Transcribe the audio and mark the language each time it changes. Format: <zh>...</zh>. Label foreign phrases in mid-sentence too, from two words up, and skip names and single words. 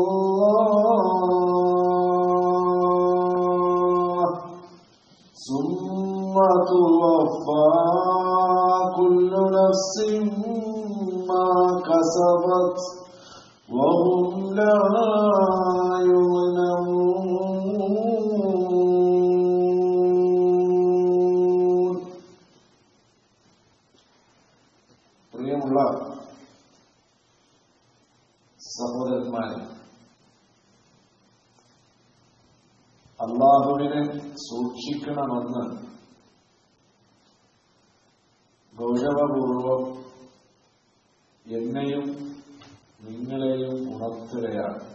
<ar>الله ثم توفى كل نفس ما كسبت وهم لا يظلمون.</ar> <ml>പ്രിയമുള്ള സഹോദരന്മാരെ, അല്ലാഹുവിനെ സൂക്ഷിക്കണമെന്ന് ഗൗരവപൂർവം എന്നെയും നിങ്ങളെയും ഉണർത്തുകയാണ്.</ml>